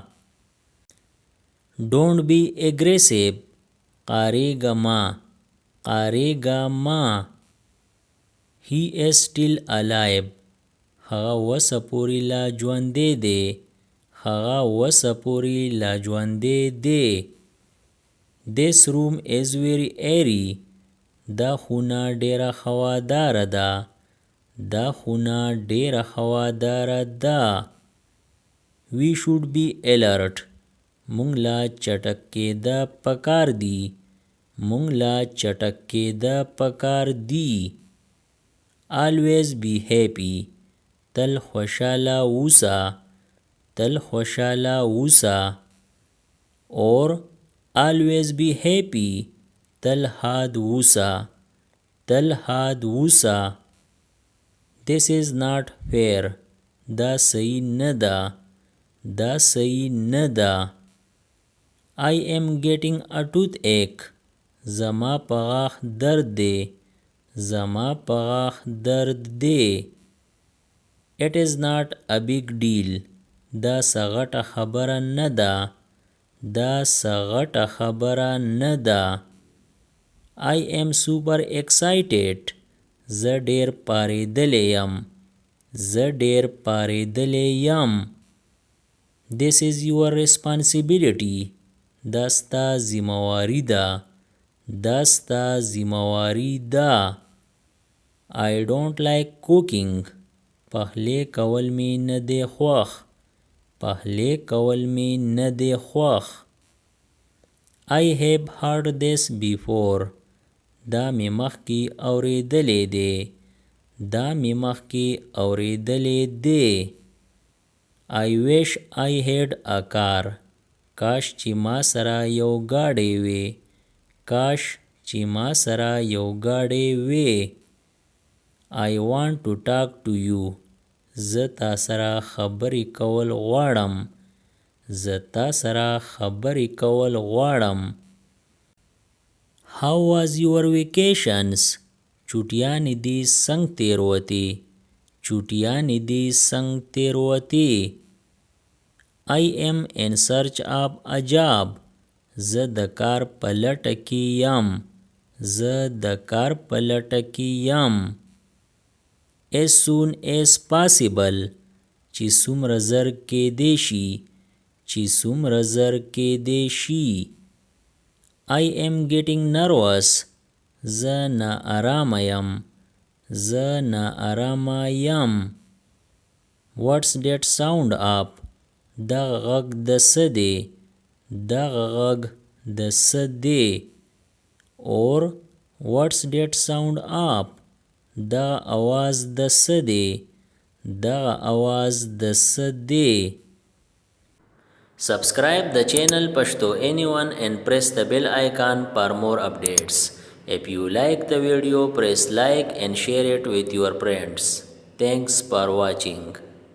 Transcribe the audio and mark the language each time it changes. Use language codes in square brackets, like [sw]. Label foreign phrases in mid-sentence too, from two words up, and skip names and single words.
[en] Don't be aggressive. [ps] قاریګه ما. قاریګه ما. [en] He is still alive. [ps] هغه وسه پوری لا ژوندی دی. هغه وسه پوری لا ژوندی دی. [en] This room is very airy. [ps] دا خونه ډیره هواداره ده. دا خونه ډیره هواداره ده. [en] We should be alert. [ps] مونږ لا چټک کېده پکار دی. مونږ لا چټک کېده پکار دی. [en] Always be happy. [ps] تل خوشاله اوسه. تل خوشاله اوسه. [en] Or always be happy. [ps] تل ښاد اوسه. تل ښاد اوسه. [en] This is not fair. [ps] دا صحیح نه ده. دا صحیح نه ده. [en] I am getting a toothache. [ps] زما په غاښ درد دی. زما په غاښ درد دی. [en] It is not a big deal. [ps] دا څه غټه خبره نه ده. دا څه غټه خبره نه ده. [en] I am super excited. [ps] زه ډیر پاریدلی یم. زه ډیر پاریدلی یم. [en] This is your responsibility. [ps] دا ستا ذمہواری ده. دا ستا ذمہواری ده. [en] I don't like cooking. [ps] پخلی کول می نه دی خوښ. پخلی کول می نه دی خوښ. [en] I have heard this before. [ps] دا می مخکې اوریدلی دی. دا می مخکې اوریدلی دی. [en] I wish I had a car. [ps] کاش چې ما سره یو ګاډی وي. کاش چې ما سره یو ګاډی وي. [en] I want to talk to you. [ps] زه تا سره خبرې کول غواړم. زه تا سره خبرې کول غواړم. [en] How was your vacations? [ps] چوټیانې دې څنګه تیروتې. چوټیانې دې څنګه تیروتې. [en] I am in search of a job. [ps] زه د کار په لټه کې یم. زه د کار په لټه کې یم. [en] as soon as possible [ps] چې څومره زر کېدی شي. چې څومره زر کېدی شي. [en] I am getting nervous. [ps] زه ناارامه یم. زه ناارامه یم. [en] What's that sound up? [ps] دغه غږ د څه دی؟ دغه غږ د څه دی؟ [en] or what's that sound up? [ps] دغه اواز د څه دی؟ دغه اواز د څه دی؟ [en] Subscribe the channel Pashto Anyone and press the bell icon for more updates. If you like the video, press like and share it with your friends. Thanks for watching.